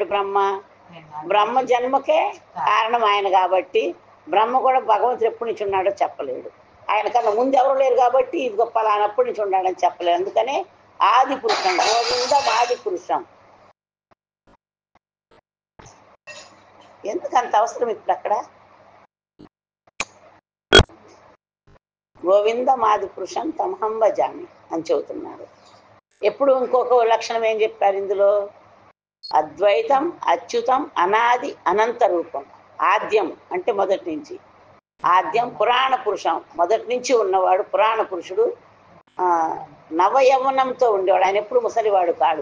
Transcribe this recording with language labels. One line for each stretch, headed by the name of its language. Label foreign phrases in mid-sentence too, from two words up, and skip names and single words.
Telugu: బ్రహ్మ జన్మకే కారణం ఆయన కాబట్టి బ్రహ్మ కూడా భగవంతుడు ఎప్పటి నుంచి ఉన్నాడో చెప్పలేడు. ఆయన కన్నా ముందు ఎవరు లేరు కాబట్టి ఇది గొప్ప ఆయనప్పటి నుంచి ఉన్నాడని చెప్పలేడు. అందుకనే ఆది పురుషుడు గోవింద పురుషం. ఎందుకంత అవసరం ఇప్పుడు అక్కడ?
Sanskrit: గోవిందమాది పురుషం తమహం భజామి
Telugu: అని చెబుతున్నారు. ఎప్పుడు ఇంకొక లక్షణం ఏం చెప్పారు ఇందులో?
Sanskrit: అద్వైతం, అచ్యుతం, అనాది, అనంత రూపం.
Telugu: ఆద్యం అంటే మొదటి నుంచి,
Sanskrit: ఆద్యం పురాణ పురుషం,
Telugu: మొదటి నుంచి ఉన్నవాడు పురాణ పురుషుడు. నవయవ్వనంతో ఉండేవాడు, ఆయన ఎప్పుడు ముసలివాడు కాడు.